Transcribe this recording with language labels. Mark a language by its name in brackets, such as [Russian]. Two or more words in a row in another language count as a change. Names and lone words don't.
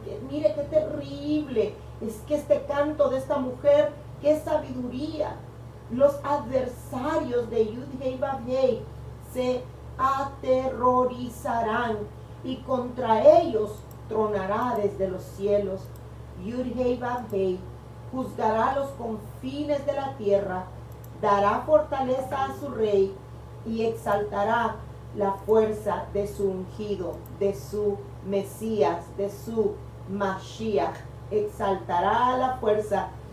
[Spanish] Mire qué terrible es que este canto de esta mujer, qué sabiduría. Los adversarios de Yud-Hei Vav-Hei se aterrorizarán, y contra ellos tronará desde los cielos. Yud-Hei Vav-Hei juzgará los confines de la tierra, dará fortaleza a su rey y exaltará la fuerza de su ungido, de su Mesías, de su Mashiach. Exaltará la fuerza.